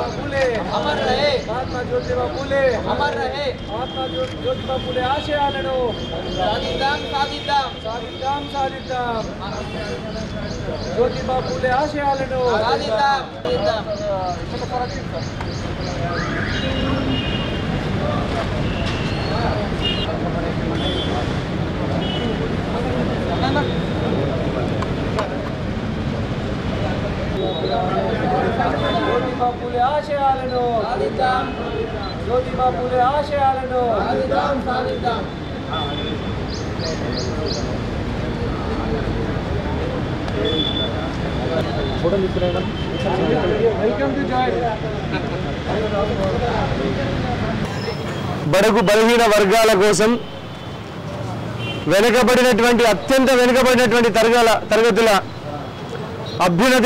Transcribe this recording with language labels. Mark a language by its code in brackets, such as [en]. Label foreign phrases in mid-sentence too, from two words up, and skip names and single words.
[hi] फुले अमर रहे, महात्मा ज्योतिबा फुले अमर रहे, [te] महात्मा ज्योतिबा फुले आशयाలను సాధిద్దాం సాధిద్దాం సాధిద్దాం సాధిద్దాం ज्योतिबा फुले ఆశయాలను సాధిద్దాం సాధిద్దాం ज्योतिबा फुले आशयाలను సాధిద్దాం ज्योतिबा फुले आशयाలను సాధిద్దాం సాధిద్దాం ఫోటో తీసుకురండి. [en] welcome to joy. [te] బడుగు బలహీన వర్గాల కోసం వెనుకబడినటువంటి అత్యంత వెనుకబడినటువంటి తరగతుల అభ్యున్నతి